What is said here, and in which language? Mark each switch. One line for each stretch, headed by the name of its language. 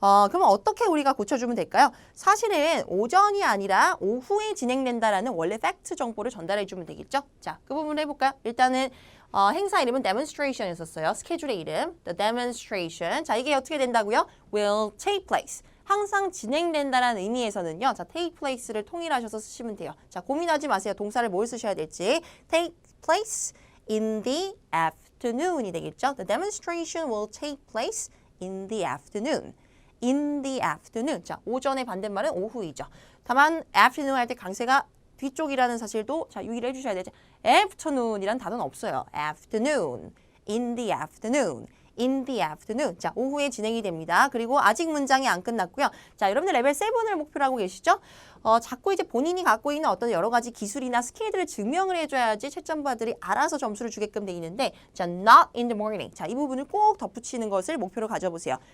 Korean: 그러면 어떻게 우리가 고쳐주면 될까요? 사실은 오전이 아니라 오후에 진행된다라는 원래 팩트 정보를 전달해주면 되겠죠? 자, 그 부분 해볼까요? 일단은 행사 이름은 demonstration이었어요. 스케줄의 이름,
English: the demonstration.
Korean: 자, 이게 어떻게 된다고요?
English: will take place.
Korean: 항상 진행된다라는 의미에서는요. 자,
English: take place
Korean: 를 통일하셔서 쓰시면 돼요. 자, 고민하지 마세요. 동사를 뭘 쓰셔야 될지.
English: take place in the afternoon이
Korean: 되겠죠?
English: The demonstration will take place in the afternoon. in the afternoon.
Korean: 자, 오전의 반대말은 오후이죠. 다만 afternoon 할 때 강세가 뒤쪽이라는 사실도 자, 유의를 해주셔야 되죠. afternoon이란 단어는 없어요.
English: afternoon, in the afternoon, in the afternoon.
Korean: 자, 오후에 진행이 됩니다. 그리고 아직 문장이 안 끝났고요. 자, 여러분들 레벨 7을 목표로 하고 계시죠? 자꾸 이제 본인이 갖고 있는 어떤 여러 가지 기술이나 스킬들을 증명을 해줘야지 채점바들이 알아서 점수를 주게끔 돼 있는데 자,
English: not in the morning.
Korean: 자, 이 부분을 꼭 덧붙이는 것을 목표로 가져보세요.